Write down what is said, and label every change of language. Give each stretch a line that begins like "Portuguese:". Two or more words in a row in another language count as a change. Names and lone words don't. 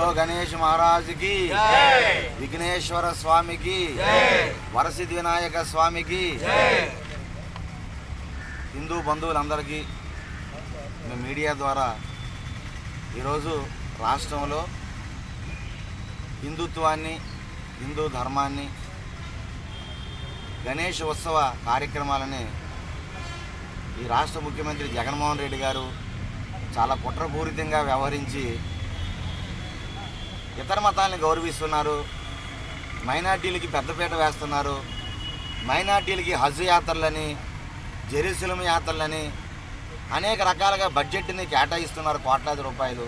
Hindi: गणेश महाराज की विघ्नेश्वर स्वामी की वरसिद्धि विनायक स्वामी की
Telugu: हिंदू बंधुవులందరికీ మీడియా ద్వారా ఈరోజు రాష్ట్రంలో హిందుత్వాన్ని హిందూ ధర్మాన్ని గణేష్ ఉత్సవ కార్యక్రమాలని ఈ రాష్ట్ర ముఖ్యమంత్రి జగన్మోహన్ రెడ్డి గారు చాలా కుట్రపూరితంగా వ్యవహరించి ఇతర మతాలను గౌరవిస్తున్నారు, మైనార్టీలకి పెద్దపీట వేస్తున్నారు, మైనార్టీలకి హజ్ యాత్రలని జెరూసలేం యాత్రలని అనేక రకాలుగా బడ్జెట్ని కేటాయిస్తున్నారు కోట్లాది రూపాయలు.